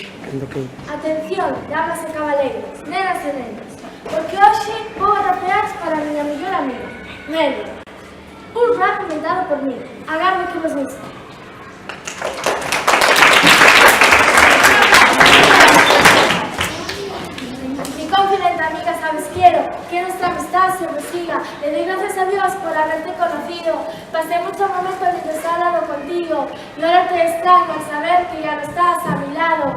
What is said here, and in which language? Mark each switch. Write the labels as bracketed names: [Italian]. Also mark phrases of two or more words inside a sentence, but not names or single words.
[Galician] Atención, damas e cabaleiros, nenas e nenos, porque hoxe vou rapear para a miña mellor amiga, Meli. Un rap inventado por mí. Agardo que vos guste. [Spanish] Mi confidente amiga, sabes, quiero nuestra amistad siempre siga. Le doy gracias a Dios por haberte conocido. Pasé muchos momentos mientras he hablado contigo y ahora te extraño al saber que ya no estás a mi lado.